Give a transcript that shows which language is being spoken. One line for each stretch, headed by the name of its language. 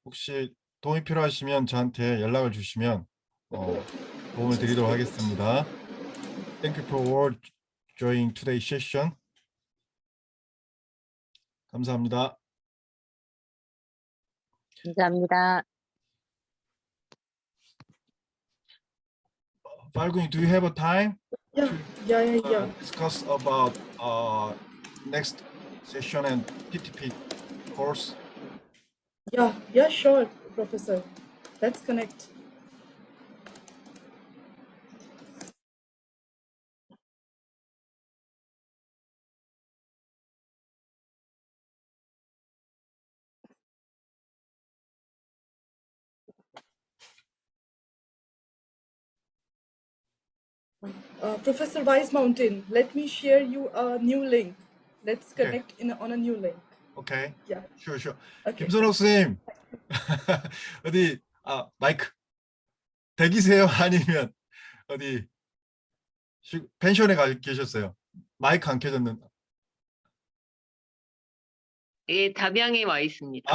Korean: 혹시 도움이 필요하시면 저한테 연락을 주시면 도움을 드리도록 하겠습니다.
English: Thank you for all joining today's session.
Korean: 감사합니다. 감사합니다.
English: 빨gun이, do you have a time Yeah. discuss about next session and PTP course? Yeah, sure, Professor. Let's connect. Professor Wise Mountain, let me share you a new link. Let's connect on a new link. Okay. Yeah. Sure. Okay.
Korean: 김선옥 선생님, 어디 마이크 댁이세요? 아니면 어디 펜션에 가 계셨어요? 마이크 안 켜졌는데. 예, 담양에 와 있습니다.